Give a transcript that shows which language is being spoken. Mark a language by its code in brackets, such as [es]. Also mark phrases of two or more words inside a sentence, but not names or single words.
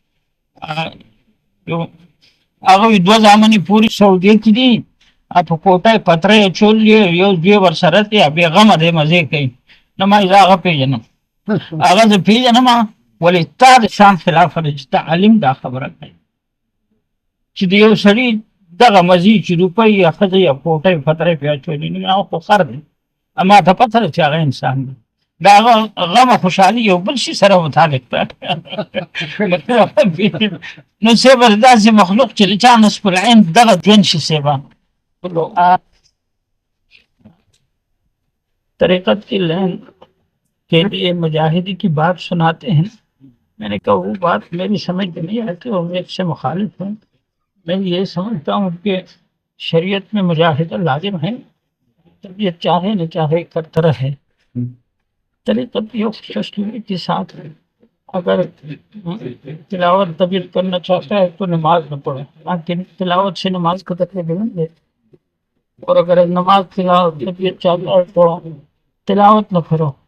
[ps] هغه وي 2 زامنې پورې سعودیې کې دي په کوټه پتره یې اچولې یو دوی ورسره دی بېغمه دی مزې کوي نو ما زه هغه پېژنم هغه زه پېژنم ولې تا د شان خلاف دی چې ته عالم دا خبره کوي چې د یو سړي دغه مزې چې روپۍ یا ښځه یا کوټه یې پتره پې اچولې نو هغه خو خر دی ما ته پته ده چې هغه انسان دی د هغه غم او خوشحالي یو بل شي سره متعلق ده نو صیبه داسې مخلوق چې د چا نصب العین دغه ژوند شي صیبه [ur] طریقت کی لین کے لیے مجاہدی کی بات سناتے ہیں میں نے کہا وہ بات میری سمجھ میں نہیں آتی اور میں اس سے مخالف ہوں میں یہ سمجھتا ہوں کہ شریعت میں مجاہدہ لازم ہے طبیعت چاہے نہ چاہے کرتا رہے طریقت یہ خوشنودی کے ساتھ اگر تلاوت طبیعت کرنا چاہتا ہے تو نماز نہ پڑھے لیکن تلاوت سے نماز کو تکلیف نہیں دے اور اگر نماز تلاوت طبیعت چاہتا ہے تو تلاوت نہ کرو